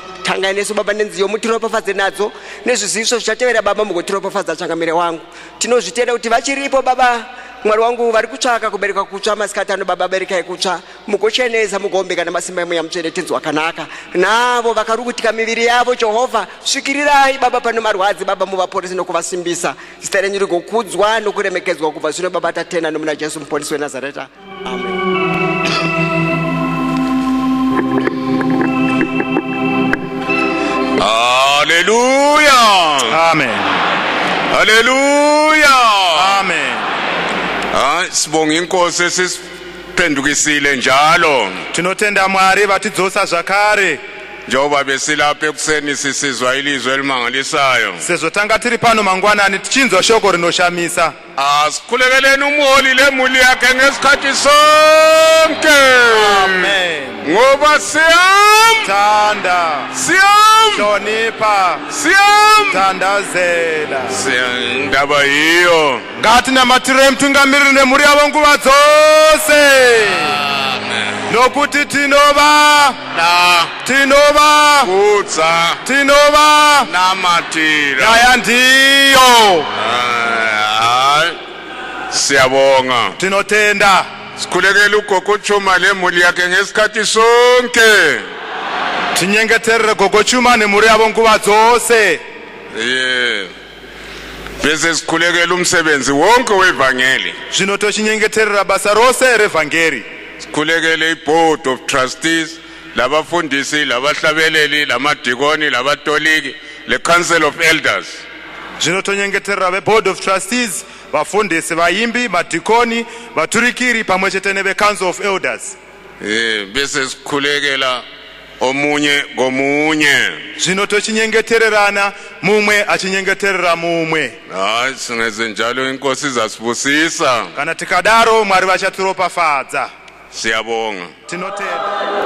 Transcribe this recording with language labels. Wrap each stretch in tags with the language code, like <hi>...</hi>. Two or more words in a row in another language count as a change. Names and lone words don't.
<sn>tangai nesu baba nenziyo mutiropafadze nadzo nezviziviso zvichatevera baba mugotiropafadza changamire wangu tinozvitenda kuti vachiripo baba Mwari wangu vari kutsvaka kubereka kutsva masikati ano baba berekai kutsva mugochenesa mugombeka nemasimba emweya mutsvene tenzi wakanaka navo vakarukutika miviri yavo Jehovha svikirirai baba pano marwadzi baba muvaporese nokuvasimbisa zita renyu rigokudzwa nokuremekedzwa kubva zvino baba tatenda nomuna Jesu muponesi weNazareta amen. Hallelujah. Amen. Hallelujah. Amen.</sn> <nd>Sibonga inkosi esiphendukisile njalo.</nd> <sn>Tinotenda Mwari vatidzosa zvakare.</sn> <nd>Njengoba besilapha ekuseni sisizwa ilizwi elimangalisayo.</nd> <sn>Sezotanga tiri pano mangwanani tichinzwa shoko rinoshamisa.</sn> <nd>Asikhulekeleni umholi lemuli yakhe ngesikhathi sonke. Amen. Ngoba Thanda. Hlonipha. Thandazela. Ndaba yiyo.</nd> <sn>Ngathi namathire mthungamiriri nemhuri yavo nguva dzose. Nokuti tinova kudza tinova namatira naya ndiyo.</sn> <nd>Siyabonga</nd> <sn>Tinotenda.</sn> <nd>sikhulekela ugogo Chuma lemuli yakhe ngesikhathi sonke.</nd> <sn>Tinyengeterere gogo Chuma nemhuri yavo nguva dzose.</sn> <nd>Bese sikhulekela umsebenzi wonke wevangeli.</nd> <sn>Zvino tochinyengeterera basa rose revhangeri.</sn> <nd>Sikhulekele</nd> <en>iboard of trustees</en> <nd>labafundisi labahlabeleli lamadikoni labatoliki le</nd> <en>council of elders.</en> <sn>Zvino tonyengeterera ve-</sn> <en>board of trustees</en> <sn>vafundisi vaimbi madikoni vaturikiri pamwe chete neve-</sn> <en>council of elders.</en> <nd>Bese sikhulekela omunye gomunye.</nd> <sn>Zvino tochinyengetererana mumwe achinyengeterera mumwe.</sn> <nd>Singenze njalo inkosi izasibusisa.</nd> <sn>Kana tikadaro Mwari vachatiropafadza.</sn> <nd>Siyabonga.</nd> <sn>Tinotenda.</sn>